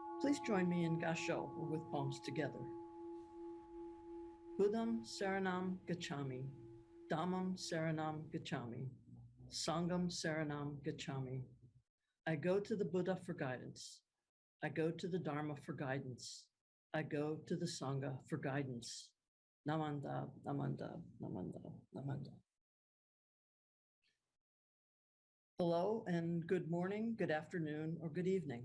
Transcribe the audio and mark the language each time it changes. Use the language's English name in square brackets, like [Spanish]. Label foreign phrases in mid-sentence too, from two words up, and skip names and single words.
[English] Please join me in Gasho, or with palms together. [Pali] Buddham Saranam Gacchami, Dhammam Saranam Gacchami, Sangham Saranam Gacchami. [English] I go to the Buddha for guidance. I go to the Dharma for guidance. I go to the Sangha for guidance. [Japanese] Namanda, Namanda, Namanda, Namanda. [English] Hello and good morning, good afternoon, or good evening.